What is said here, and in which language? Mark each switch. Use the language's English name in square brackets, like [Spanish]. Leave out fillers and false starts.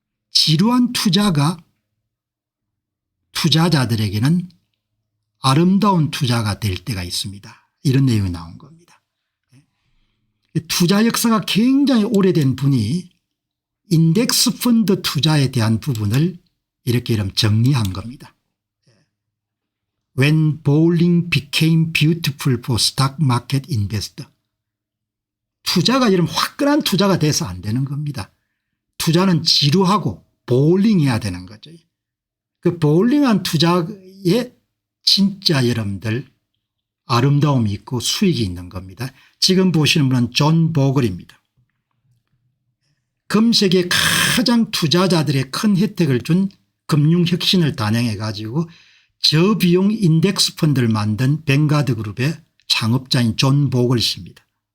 [Korean] 지루한 투자가 투자자들에게는 아름다운 투자가 될 때가 있습니다. 이런 내용이 나온 겁니다. 투자 역사가 굉장히 오래된 분이 인덱스 펀드 투자에 대한 부분을 이렇게 정리한 겁니다. [English] When bowling became beautiful for stock market investor. [Korean] 투자가 이런 화끈한 투자가 돼서 안 되는 겁니다. 투자는 지루하고 보울링해야 되는 거죠. 그 보울링한 투자에 진짜 여러분들 아름다움이 있고 수익이 있는 겁니다. 지금 보시는 분은 존 보글입니다. 금세계 가장 투자자들의 큰 혜택을 준 금융혁신을 단행해 가지고 저비용 인덱스 펀드를 만든 뱅가드 그룹의 창업자인 존 보글 씨입니다.